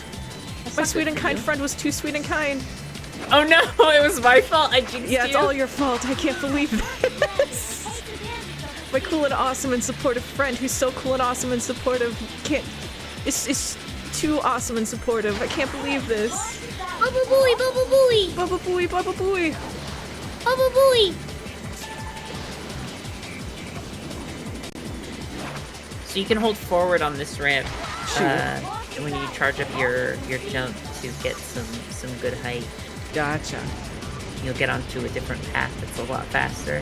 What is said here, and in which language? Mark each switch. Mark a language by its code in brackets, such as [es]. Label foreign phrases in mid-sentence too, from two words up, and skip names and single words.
[en] My sweet and kind friend was too sweet and kind. Oh no, it was my fault. I jinxed Yeah, it's you. all your fault. I can't believe this. My cool and awesome and supportive friend who's so cool and awesome and supportive is too awesome and supportive. I can't believe this. Bubba Booey, Bubba Booey! Bubba Booey, Bubba Booey! Bubba Booey! So you can hold forward on this ramp when you charge up your jump to get some good height. Gotcha. You'll get onto a different path that's a lot faster.